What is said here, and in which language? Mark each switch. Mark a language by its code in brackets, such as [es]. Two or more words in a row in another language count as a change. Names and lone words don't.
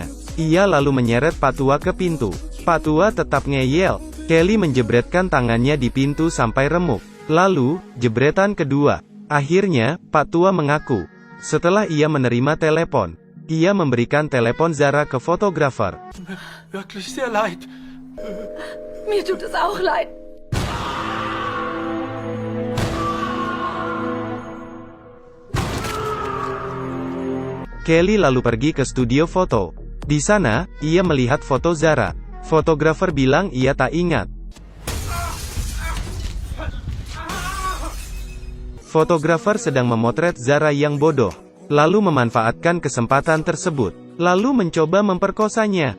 [id] Ia lalu menyeret Pak Tua ke pintu. Pak Tua tetap ngeyel. Kelly menjebretkan tangannya di pintu sampai remuk. Lalu, jebretan kedua. Akhirnya, Pak Tua mengaku. Setelah ia menerima telepon, ia memberikan telepon Zara ke fotografer. [de] Wirklich sehr leid. Mir tut es auch leid. [id] Kelly lalu pergi ke studio foto. Di sana, ia melihat foto Zara. Fotografer bilang ia tak ingat. Fotografer sedang memotret Zara yang bodoh, lalu memanfaatkan kesempatan tersebut, lalu mencoba memperkosanya.